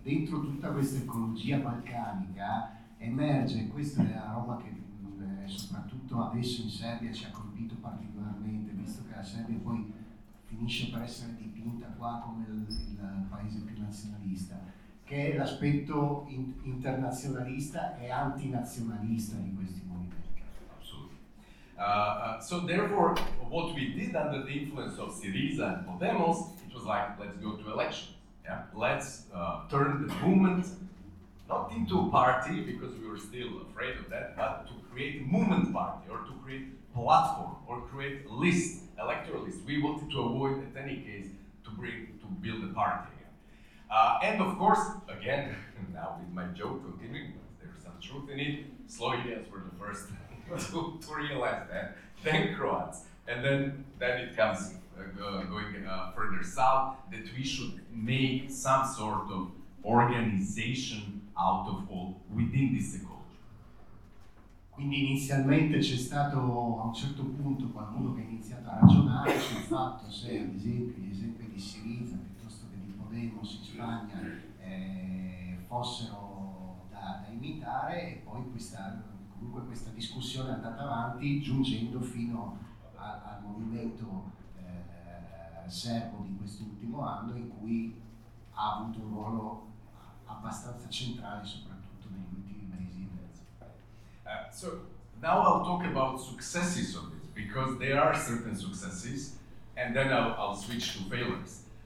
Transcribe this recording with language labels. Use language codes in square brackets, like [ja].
[it] Dentro tutta questa ecologia balcanica emerge, questa è la roba che soprattutto adesso in Serbia ci ha colpito particolarmente, visto che la Serbia poi finisce per essere dipinta qua come il paese più nazionalista, che è l'aspetto internazionalista e antinazionalista di questi movimenti. Assolutamente. [en] So therefore, what we did under the influence of Syriza and Podemos, it was like, let's go to elections. Yeah? Let's turn the movement not into a party, because we were still afraid of that, but to create a movement party, or to create a platform, or create a list, electoral list. We wanted to avoid, at any case, to build a party. And of course, again, now with my joke continuing, there's some truth in it, Slovenians were the first to realize that, then Croats, and then it comes further south, that we should make some sort of organization out of all within this ecology. [it] Quindi inizialmente c'è stato a un certo punto qualcuno che ha iniziato a ragionare sul fatto se ad esempio gli esempi di Syriza piuttosto che di Podemos in Spagna fossero da imitare, e poi questa discussione è andata avanti giungendo fino al movimento serbo di quest'ultimo anno, in cui ha avuto un ruolo abbastanza centrale soprattutto negli ultimi mesi e mezzo. [en] So now I'll talk about successes of this, because there are certain successes, and then I'll switch to failures.